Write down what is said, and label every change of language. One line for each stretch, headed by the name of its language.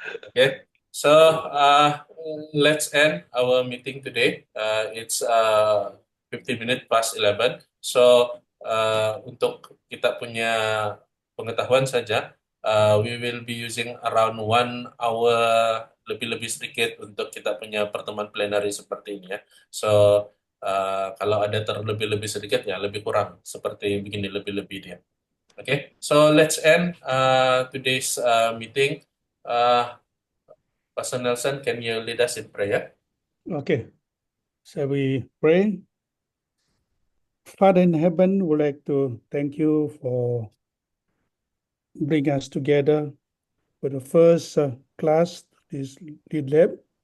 English: Okay, so let's end our meeting today. It's 15 minutes past 11.
Malay: So untuk kita punya pengetahuan saja,
English: we will be using around 1 hour
Malay: lebih sedikit untuk kita punya pertemuan plenary seperti ini ya. So kalau ada terlebih sedikit ya lebih kurang seperti begini lebih dia.
English: Okay, so let's end today's meeting. Pastor Nelson, can you lead us in prayer? Okay. Shall we pray? Father in heaven, we'd like to thank you for bringing us together for the first class, this Lead Lab.